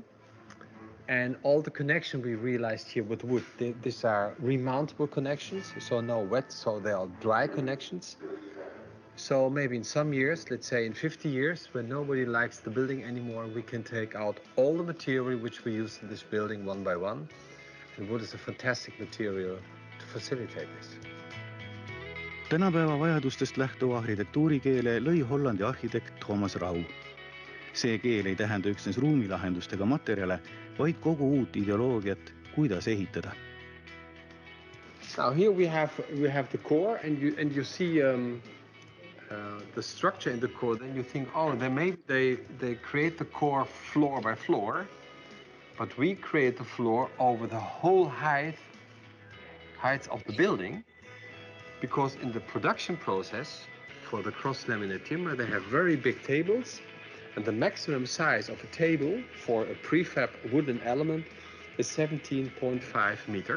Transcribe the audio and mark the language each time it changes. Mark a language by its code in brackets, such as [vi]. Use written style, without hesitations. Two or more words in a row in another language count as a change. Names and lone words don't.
[en] And all the connection we realized here with wood, these are remountable connections, so no wet, so they are dry connections. So maybe in some years, let's say in 50 years, when nobody likes the building anymore, we can take out all the material which we use in this building one by one. And wood is a fantastic material to facilitate this. [et] Tänapäeva vajadustest lähtuva arhitektuurikeele lõi Hollandi arhitekt Thomas Rau. See keel ei tähenda üksnes ruumilahendustega materjale, vaid kogu uut ideoloogiat, kuidas ehitada. [en] Now here we have the core, and you see the structure in the core. Then you think, oh, they create the core floor by floor, but we create the floor over the whole heights of the building, because in the production process for the cross-laminate timber, they have very big tables, and the maximum size of a table for a prefab wooden element is 17.5 meters.